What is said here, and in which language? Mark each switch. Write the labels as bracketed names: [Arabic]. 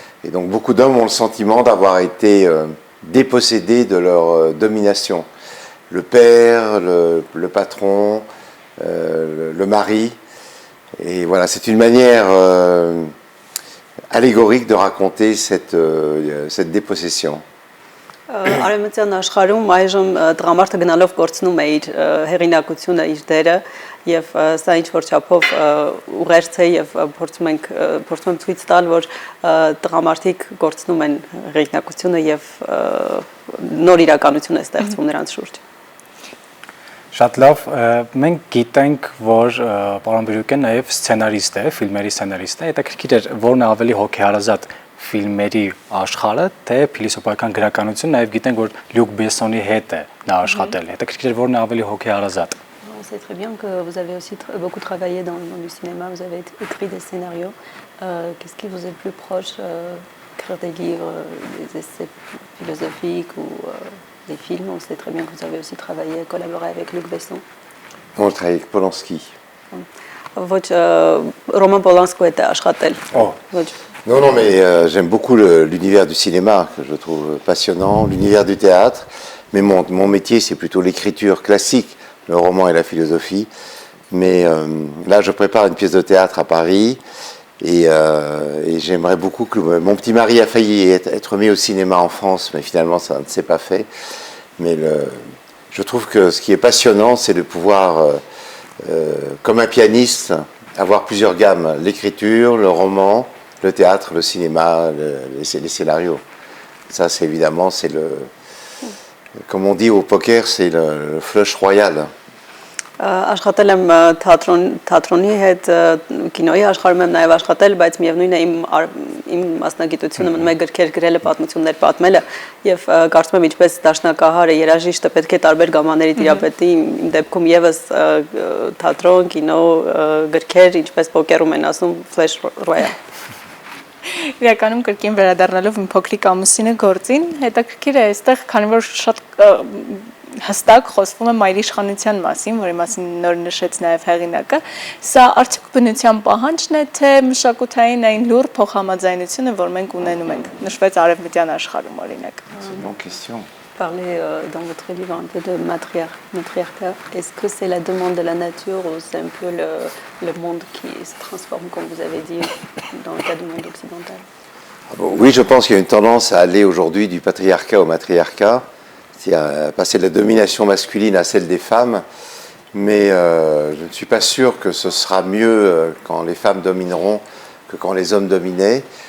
[French] Et donc beaucoup d'hommes ont le sentiment d'avoir été dépossédés de leur domination. Le père, le patron, le mari. Et voilà, c'est une manière allégorique de raconter cette dépossession. [Armenian] Արևմտյան աշխարհում այժմ տղամարդը գնալով կորցնում է իր հեղինակությունը, իր դերը եւ սա ինչ որ չափով ուղերձ է եւ փորձում եմ ցույց տալ, որ տղամարդիկ կորցնում են հեղինակությունը եւ նոր իրականություն է ստեղծվում նրանց շուրջ։ Շատ լավ, մենք գիտենք, որ պարոն Բրյուկեն նաև սցենարիստ է, ֆիլմերի սցենարիստ է, հետաքրքիր է, որն է ավելի հոգեհարազատ ֆիլմերի աշխարհը, թե փիլիսոփայական գրականություն, նաև գիտենք, որ Լյուկ Բեսոնի հետ է նա աշխատել, հետաքրքիր է, որն է ավելի հոգեհարազատ։ [French] On sait très bien que vous avez aussi beaucoup travaillé dans le cinéma, vous avez écrit des scénarios. Qu'est-ce qui vous est plus proche, écrire des livres, des essais philosophiques ou des films? On sait très bien que vous avez aussi travaillé, collaboré avec Luc Besson. On travaille avec Polanski. [Armenian] Ոչ Roman Polanski [French] était [Armenian] աշխատել։ Oh. Ոչ [French] Non, non, mais j'aime beaucoup l'univers du cinéma, que je trouve passionnant, l'univers du théâtre, mais mon métier, c'est plutôt l'écriture classique, le roman et la philosophie. Mais là, je prépare une pièce de théâtre à Paris, et j'aimerais beaucoup que mon petit mari a failli être mis au cinéma en France, mais finalement, ça ne s'est pas fait. Mais je trouve que ce qui est passionnant, c'est de pouvoir, comme un pianiste, avoir plusieurs gammes, l'écriture, le roman, le théâtre, le cinéma, les scénarios. Ça, c'est évidemment, c'est comme on dit au poker, c'est le flush royal. [Armenian] Աշխատել եմ թատրոնի հետ, կինոյի աշխարհում եմ նաև աշխատել, բայց միևնույնն է իմ մասնագիտությունը մնում է գրքեր գրելը, պատմություններ պատմելը եւ կարծում եմ ինչպես դաշնակահարը, երաժիշտը պետք է տարբեր գամաների տիրապետի, իմ դեպքում եւս թատրոն, կինո, գրքեր, ինչպես պոկերում են ասում, flash royale. Իրականում կրկին վերադառնալով իմ փոքրիկ ամուսինը գործին, հետաքրքիր է այստեղ, քանի որ շատ հստակ խոսվում է մայրիշխանության մասին, որի մասին նոր նշեց նաև հեղինակը, սա արդյոք բնության պահանջն է, թե մշակութային այն լուր փոխհամաձայնությունը, որ մենք ունենում ենք, նշվեց արևմտյան աշխարհում օրինակ։ [French] C'est une bonne question. Parlez dans votre livre un peu de matriarcat. Est-ce que c'est la demande de la nature ou c'est un peu le monde qui se transforme, comme vous avez dit, dans le cas du monde occidental? Oui, je pense qu'il y a une tendance à aller aujourd'hui du patriarcat au matriarcat, c'est-à-dire à passer de la domination masculine à celle des femmes, mais je ne suis pas sûr que ce sera mieux quand les femmes domineront que quand les hommes dominaient.